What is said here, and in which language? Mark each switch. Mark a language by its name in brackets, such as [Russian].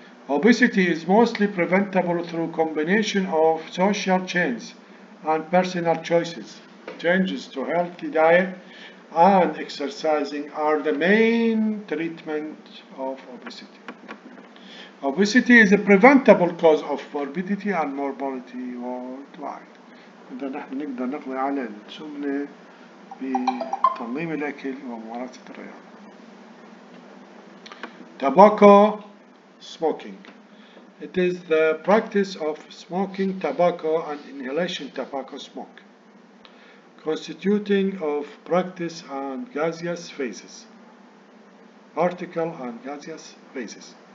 [English] Obesity is mostly preventable through combination of social changes and personal choices. Changes to healthy diet and exercising are the main treatment of obesity. Obesity is a preventable cause of morbidity and mortality worldwide. [Arabic] إذا نحن نقدر نقضي على السمنة بتنظيم الأكل وممارسة الرياضة. [English] Tobacco smoking. It is the practice of smoking tobacco and inhalation tobacco smoke, constituting of practice and gaseous phases, particle and gaseous phases.